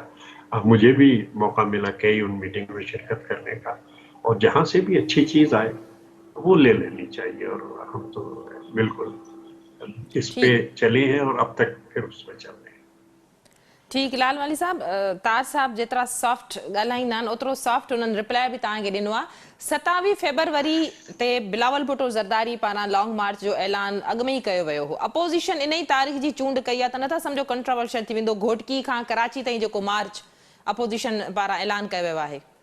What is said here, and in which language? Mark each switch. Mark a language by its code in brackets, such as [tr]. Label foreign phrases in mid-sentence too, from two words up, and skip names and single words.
[ur] اب مجھے بھی موقع ملا کئی ان میٹنگ میں شرکت کرنے کا, اور جہاں سے بھی اچھی چیز آئے وہ لے لینی چاہیے. اور ہم تو بالکل اس پہ چلے ہیں اور اب تک پھر اس پہ چل رہے ہیں. [sd] ٹھیک. لال والی صاحب, تاج صاحب جترا سافٹ ॻाल्हाईंदा आहिनि ओतिरो सॉफ्ट उन्हनि रिप्लाय बि तव्हांखे ॾिनो आहे. 27 फेबरवरी ते बिलावल भुट्टो ज़रदारी पारां लॉन्ग मार्च जो ऐलान अॻु में ई कयो वियो हो. अपोज़िशन इन ई तारीख़ जी चूंड कई आहे, त नथा सम्झो कंट्रोवर्शियल थी वेंदो? घोटकी खां कराची ताईं जेको मार्च अपोज़िशन पारां ऐलान कयो वियो आहे.